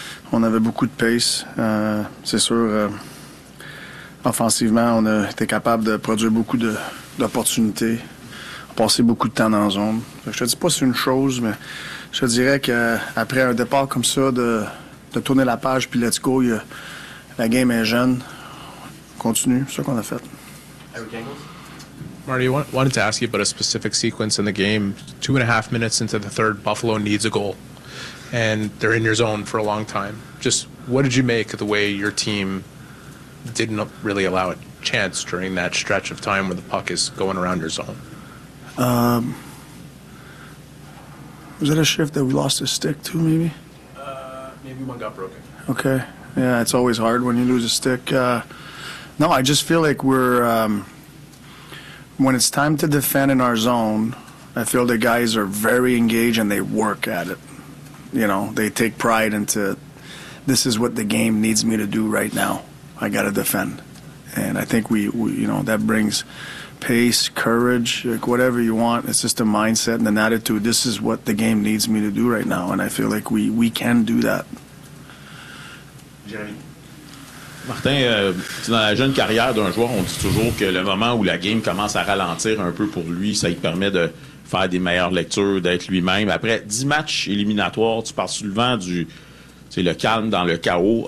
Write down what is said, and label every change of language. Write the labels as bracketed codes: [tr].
[fr] On avait beaucoup de pace. C'est sûr, offensivement, on a été capable de produire beaucoup d'opportunités. On a passé beaucoup de temps dans la zone. Fait que je te dis pas c'est une chose, mais je te dirais qu'après un départ comme ça, de tourner la page puis [en] let's go, [fr] la game est jeune. On continue, c'est ça qu'on a fait. [en] Marty, I wanted to ask you about a specific sequence in the game. 2.5 minutes into the third, Buffalo needs a goal. And they're in your zone for a long time. Just what did you make of the way your team didn't really allow a chance during that stretch of time where the puck is going around your zone? Was that a shift that we lost a stick to, maybe? Maybe one got broken. Okay. Yeah, it's always hard when you lose a stick. No, I just feel like we're... when it's time to defend in our zone, I feel the guys are very engaged and they work at it. You know, they take pride into this is what the game needs me to do right now. I got to defend. And I think we that brings pace, courage, like whatever you want. It's just a mindset and an attitude. This is what the game needs me to do right now. And I feel like we can do that. Jeremy. [fr] Martin, dans la jeune carrière d'un joueur, on dit toujours que le moment où la game commence à ralentir un peu pour lui, ça lui permet de faire des meilleures lectures, d'être lui-même. Après 10 matchs éliminatoires, tu pars sous le vent du le calme dans le chaos.